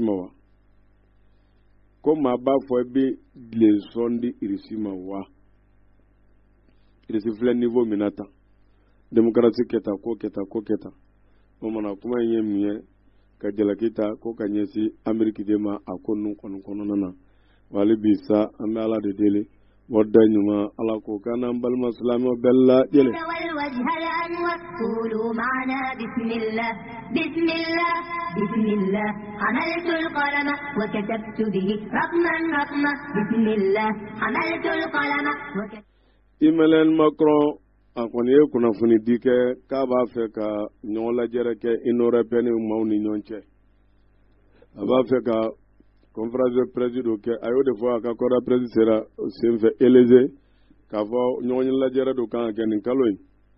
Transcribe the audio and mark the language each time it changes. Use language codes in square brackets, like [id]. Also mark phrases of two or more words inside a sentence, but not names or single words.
[bm] ma wa ko maa b'a fɔ i bɛ leçon di irisi ma wa irisi filɛ niveau min na tan démocratie kɛta ko kɛta o kumana kuma in ye min ye ka jalaki ta ko ka ɲɛsin Amérique de ma a ko ninnu kɔnɔna na wali bi sa an bɛ Ala de deli wadda ɲuman Ala ko k'an n'an balima silamɛw bɛɛ lajɛlen [ar] قولوا معنا بسم الله بسم الله بسم الله حملت القلم وكتبت به رقما بسم الله حملت القلم [bm] Emmanuel Macron a kɔni ye kunnafoni di kɛ k'a b'a fɛ ka ɲɔgɔn lajɛrɛ kɛ Union européenne maaw ni ɲɔgɔn cɛ a b'a fɛ ka [fr] conférence de presse [bm] dɔ kɛ a y'o de fɔ a ka [fr] conférence de presse [bm] sera senfɛ Élysée k'a fɔ ɲɔgɔn lajɛrɛ dɔ kan ka kɛ nin kalo in